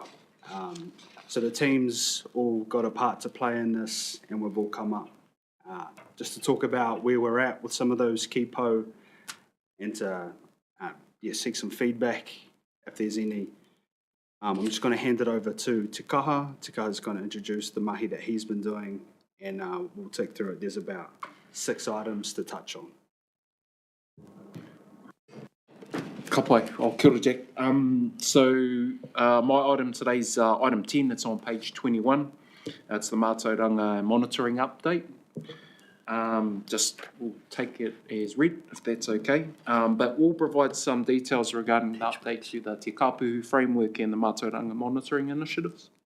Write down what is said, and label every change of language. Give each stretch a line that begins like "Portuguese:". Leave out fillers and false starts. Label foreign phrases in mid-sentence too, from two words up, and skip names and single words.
English: So the teams all got a part to play in this, and we've all come up just to talk about where we're at with some of those key po, and to seek some feedback if there's any. I'm just going to hand it over to Te Kaha. Te Kaha's going to introduce the mahi that he's been doing, and we'll take through it. There's about 6 items to touch on.
Māori: Ka pai, kia ora Jack.
English: My item today's item 10, it's on page 21. It's the Mātauranga monitoring update. We'll take it as read, if that's okay. But we'll provide some details regarding the update to the Te Kāpuhu framework and the Mātauranga monitoring initiatives.